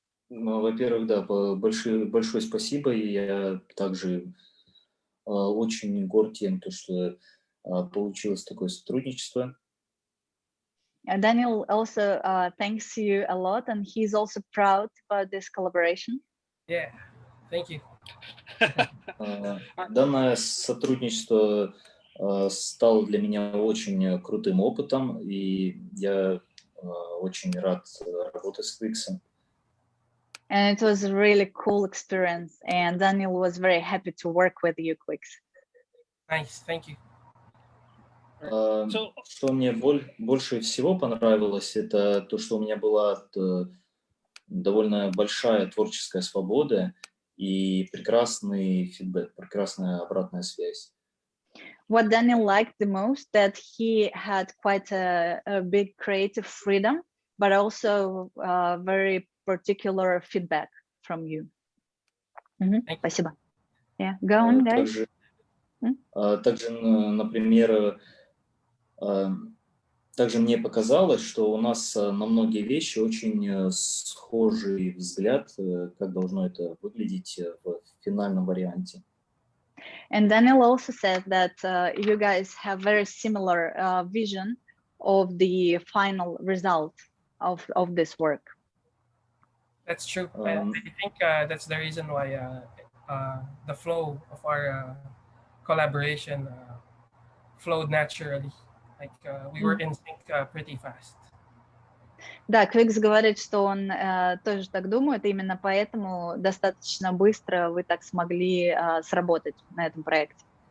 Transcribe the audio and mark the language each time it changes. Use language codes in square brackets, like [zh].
[ru] Во-первых, да, большое спасибо, и я также очень горд тем, что получилось такое сотрудничество. [en] Daniel also thanks you a lot, and he's also proud about this collaboration. Yeah, thank you. [ru] Данное сотрудничество стало для меня очень крутым опытом, и я очень рад работать с Quiccs. [en] And it was a really cool experience, and Daniel was very happy to work with you, Quiccs. Nice, thank you. [ru] Что мне больше всего понравилось, это то, что у меня была довольно большая творческая свобода и прекрасный фидбэк, прекрасная обратная связь. [en] What Daniel liked the most, that he had quite a big creative freedom, but also very particular feedback from you. [ru] Спасибо. [en] Yeah, go on, guys. [ru] Также, например, также мне показалось, что у нас на многие вещи очень схожий взгляд, как должно это выглядеть в финальном варианте. [en] And Daniel also said that you guys have very similar vision of the final result of this work. That's true. I think that's the reason why the flow of our collaboration flowed naturally. Like we were in sync pretty fast. [ru] Да, Quiccs говорит, что он тоже так думает, и именно поэтому достаточно быстро вы так смогли сработать на этом проекте.